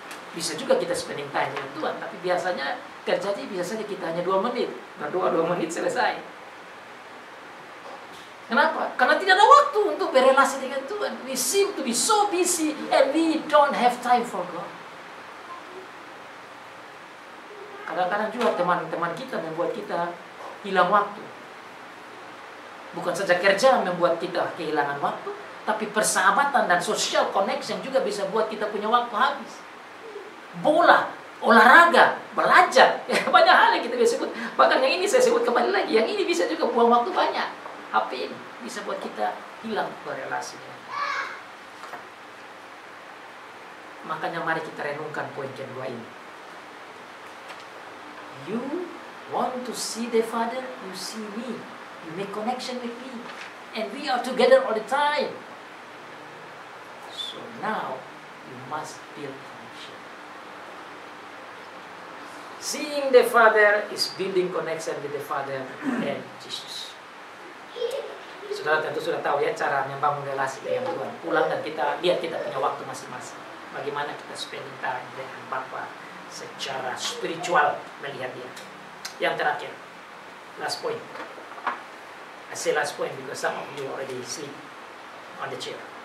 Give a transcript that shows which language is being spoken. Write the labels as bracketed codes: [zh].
[id] Bisa juga kita [en] spending time [id] dengan Tuhan, tapi biasanya terjadi kita hanya 2 menit. Berdoa 2 menit selesai. Kenapa? Karena tidak ada waktu untuk berrelasi dengan Tuhan. [en] We seem to be so busy and we don't have time for God. [id] Kadang-kadang juga teman-teman kita membuat kita hilang waktu. Bukan saja kerja membuat kita kehilangan waktu, tapi persahabatan dan [en] social connection [id] juga bisa buat kita punya waktu habis. Bola, olahraga, belajar, banyak hal yang kita bisa sebut. Bahkan yang ini saya sebut kembali lagi, yang ini bisa juga buang waktu banyak. HP ini bisa buat kita hilang berrelasi. Makanya mari kita renungkan poin kedua ini. [en] You want to see the Father, you see me. You make connection with me. And we are together all the time. So now, you must build connection. Seeing the Father is building connection with the Father and Jesus. [id] Saudara tentu sudah tahu ya cara membangun relasi dengan Tuhan. Pulang dan kita lihat kita punya waktu masing-masing. Bagaimana kita [en] spending time [id] dengan Bapa secara spiritual melihat Dia. Yang terakhir, [en] last point. I say last point because some of you already sleep on the chair.